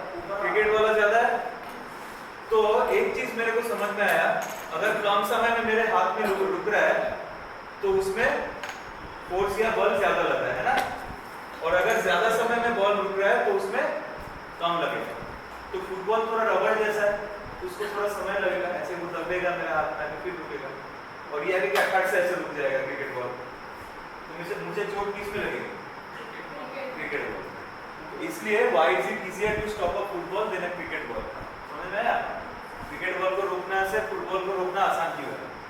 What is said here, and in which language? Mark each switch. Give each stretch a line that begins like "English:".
Hindi: Cricket वाला ज्यादा है। तो एक चीज मेरे को समझ में आया, अगर कम समय में मेरे हाथ में रुक रहा है तो उसमें फोर्स या बल ज्यादा लग रहा है ना, और अगर ज्यादा समय में बॉल रुक रहा है तो उसमें कम लगेगा। तो फुटबॉल थोड़ा रबड़ जैसा है, उसको थोड़ा समय लगेगा, ऐसे वो दबेगा मेरे हाथ में फिर रुकेगा, और ये आगे क्या फट से ऐसे रुक जाएगा क्रिकेट बॉल। तो मुझे चोट किस में लगेगी? Cricket ball.
English: तो इसलिए why is it easier to stop a football than a cricket ball?
Hindi: समझ में आया? क्रिकेट बॉल को रोकने से फुटबॉल को रोकना आसान क्यों है?